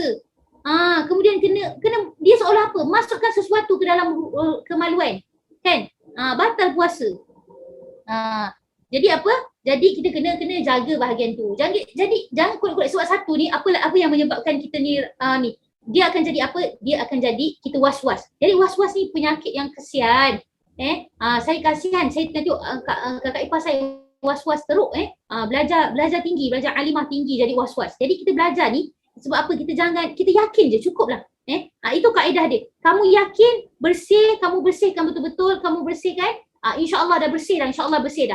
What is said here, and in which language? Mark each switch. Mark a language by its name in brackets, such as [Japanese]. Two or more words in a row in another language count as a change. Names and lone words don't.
[Malay] Kemudian kena dia seolah apa? Masukkan sesuatu ke dalam kemaluan. Kan? Batal puasa. Jadi apa? Jadi kita kena jaga bahagian tu. Jangan korek-korek sebab satu ni apa yang menyebabkan kita ni dia akan jadi apa? Dia akan jadi kita was-was. Jadi was-was ni penyakit yang kesian. Saya kasihan, saya tengok kakak ipar saya was-was teruk belajar tinggi, belajar alimah tinggi jadi was-was. Jadi kita belajar ni sebab apa? Kita yakin je cukuplah. Itu kaedah dia. Kamu yakin bersih, kamu bersihkan betul-betul, kamu bersihkan, [Arabic] insya-Allah [Malay] dah bersih dah, [Arabic] insya-Allah [Malay] bersih dah.